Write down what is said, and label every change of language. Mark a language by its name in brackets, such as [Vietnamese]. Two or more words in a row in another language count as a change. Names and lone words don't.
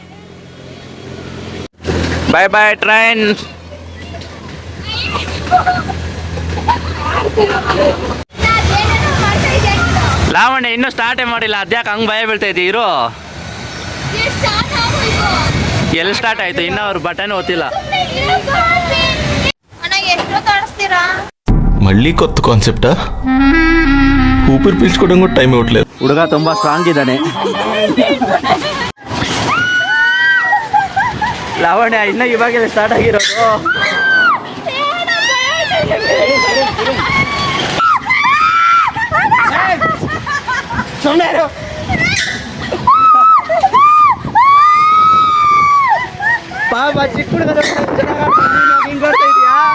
[English] bye bye train. [Kannada] ಲಾವಣ್ಯ ಇನ್ನೂ ಸ್ಟಾರ್ಟೇ ಮಾಡಿಲ್ಲ. ಅದ್ಯಾಕೆ ಹಂಗೆ ಭಯ ಬೀಳ್ತಾ ಇದ್ದೀವಿ? ಇರು. ಎಲ್ಲಿ ಸ್ಟಾರ್ಟ್ ಆಯ್ತು? ಇನ್ನೂ ಅವ್ರು ಬಟನ್ ಓದ್ತಿಲ್ಲ. [Telugu] మళ్ళీ కొత్త కాన్సెప్టా? ఊపిరి పీల్చుకోవడం కూడా టైం ఇవ్వట్లేదు. [Kannada] ಹುಡುಗ ತುಂಬಾ ಸ್ಟ್ರಾಂಗ್ ಇದ್ದಾನೆ. ಲಾವಣ್ಯ ಇನ್ನೂ ಇವಾಗೆಲ್ಲ ಸ್ಟಾರ್ಟ್ ಆಗಿರೋದು. ಪಾಪ ಚಿಕ್ಕ ಹುಡುಗ ಹಿಂಗ್ ಬರ್ತಾ ಇದೀಯಾ?